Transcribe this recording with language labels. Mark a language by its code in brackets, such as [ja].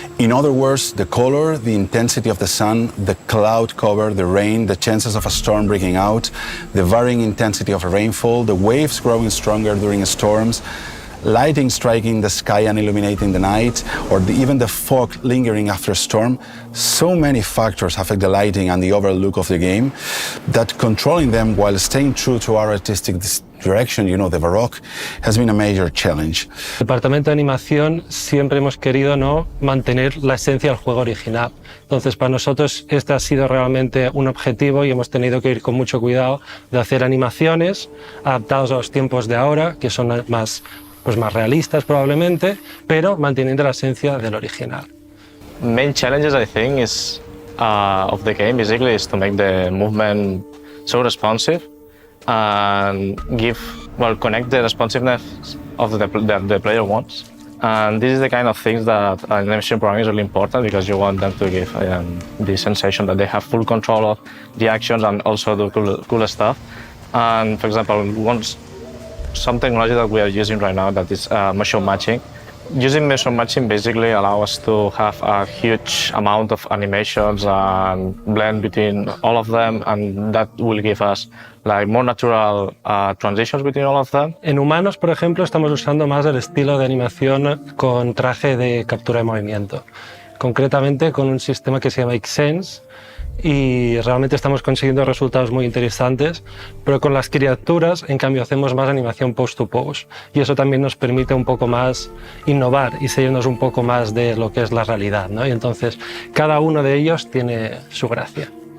[en] In other words, the color, the intensity of the sun, the cloud cover, the rain, the chances of a storm breaking out, the varying intensity of a rainfall, the waves growing stronger during storms, lighting striking the sky and illuminating the night, or even the fog lingering after a storm. So many factors affect the lighting and the overall look of the game that controlling them while staying true to our artistic direction, you know, the Baroque, has been a major challenge. [es] El departamento de animación siempre hemos querido, ¿no?, mantener la esencia del juego original. Entonces, para nosotros este ha sido realmente un objetivo y hemos tenido que ir con mucho cuidado de hacer animaciones adaptadas a los tiempos de ahora, que son más realistas probablemente, pero manteniendo la esencia del original. [en] Main challenges, I think, is of the game basically is to make the movement so responsive and connect the responsiveness of the player wants. And this is the kind of things that animation programming is really important, because you want them to give the sensation that they have full control of the actions and also do cool stuff. And for example, some technology that we are using right now, that is motion matching. Using motion matching basically allows us to have a huge amount of animations and blend between all of them, and that will give us like more natural transitions between all of them. [es] En humanos, por ejemplo, estamos usando más el estilo de animación con traje de captura de movimiento, concretamente con un sistema que se llama Xsense, y realmente estamos consiguiendo resultados muy interesantes, pero con las criaturas, en cambio, hacemos más animación post-to-pose, y eso también nos permite un poco más innovar y salirnos un poco más de lo que es la realidad, ¿no? Y entonces cada uno de ellos tiene su gracia.